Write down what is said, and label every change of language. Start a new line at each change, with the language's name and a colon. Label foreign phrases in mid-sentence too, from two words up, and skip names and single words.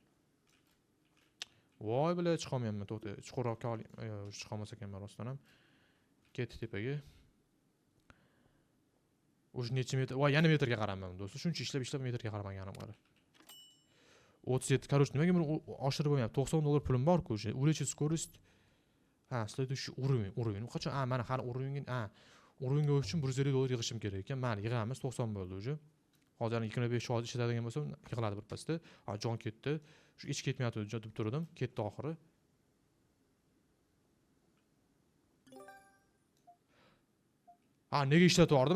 Uzbek: Voy bilan chiqa olmayapman, to'xta. Chuqurroqqa oling. Chiqa olmas ekanman rostdan ham. Ketdi tepaga. O'sha necha metr? Voy, yana metrga qaramayman do'stlar. Shuncha ishlab metrga qaramaganim qara. 37, короче, nimaga buni oshirib bo'lmayapti? $90 pulim bor-ku o'sha.
Russian: Увеличить скорость. Ha, следующий уровень.
Uzbek: Qachon? Mana hali uringa uchun $150 yig'ishim kerak ekan. Mana yig'amiz, 90 bo'ldi o'sha. Hozir 25 soat ishlatadigan bo'lsam, yig'iladi birpasda. Ha, jon ketdi. Shu ich ketmayapti deb turdim. Ketdi oxiri. Ha, nega ishlatordim?